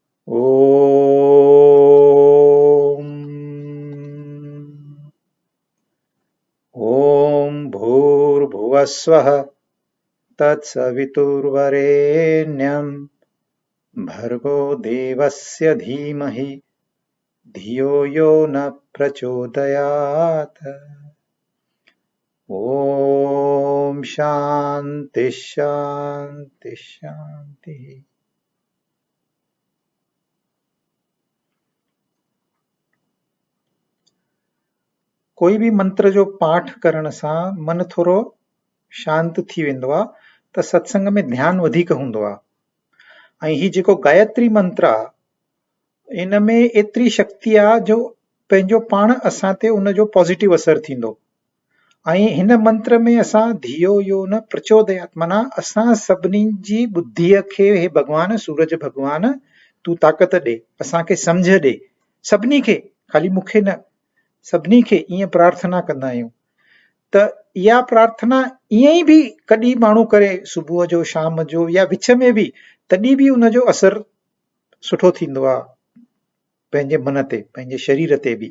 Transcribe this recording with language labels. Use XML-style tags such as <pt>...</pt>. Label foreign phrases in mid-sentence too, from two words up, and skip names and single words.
<sa>ॐ ॐ भूर्भुवस्वः तत्सवितुर्वरेण्यं भर्गो देवस्य धीमहि धियो यो न प्रचोदयात्। ॐ शांति शांति शांति।</sa> <sd>कोई भी मंत्र जो पाठ करण सां मन थोरो शांत थी वेंदो आहे त सत्संग में ध्यान वधीक हूंदो आहे। ऐं ही जेको गायत्री मंत्र आहे इन में एतिरी शक्ति आहे जो पंहिंजो पाण असां ते उन जो पॉजिटिव असर थींदो। ऐं हिन मंत्र में असां</sd> <sa>धियो यो न प्रचोदयात्</sa> <sd>माना असां सभिनी जी बुद्धीअ खे हे भगवान सूरज भगवान तूं ताक़त ॾे, असांखे सम्झ ॾे, सभिनी खे, खाली मूंखे न, सभिनी खे ईअं प्रार्थना कंदा आहियूं। त इहा प्रार्थना ईअं ई बि कॾहिं माण्हू करे सुबुह जो शाम जो या विच में बि, तॾहिं बि उन जो असर सुठो थींदो आहे पंहिंजे मन ते, पंहिंजे शरीर ते बि।</sd>